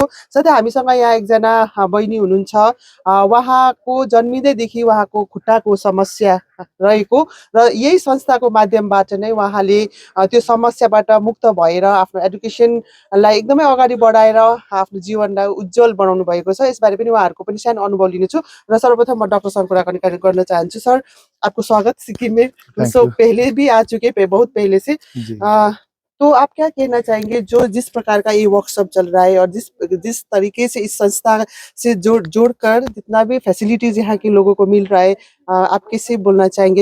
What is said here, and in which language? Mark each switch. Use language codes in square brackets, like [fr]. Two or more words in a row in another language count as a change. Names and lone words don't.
[ne] साथै हामीसँग यहाँ एकजना बहिनी हुनुहुन्छ, उहाँको जन्मिँदैदेखि उहाँको खुट्टाको समस्या रहेको र यही संस्थाको माध्यमबाट नै उहाँले त्यो समस्याबाट मुक्त भएर आफ्नो एडुकेसनलाई एकदमै अगाडि बढाएर आफ्नो जीवनलाई उज्जवल बनाउनु भएको छ। यसबारे पनि उहाँहरूको पनि सानो अनुभव लिनेछु र सर्वप्रथम म डॉक्टर कुराकानी गर्न चाहन्छु। [hi] सर, आपको स्वागत सिक्किम में। सो पहले भी आ चुके बहुत पहले से। तो आप क्या कहना चाहेंगे जो जिस प्रकार का ये वर्कशॉप चल रहा है और जिस तरीके से इस संस्था से जोड़कर जितना भी फैसिलिटीज यहाँ के लोगों को मिल रहा है, आप कैसे बोलना चाहेंगे?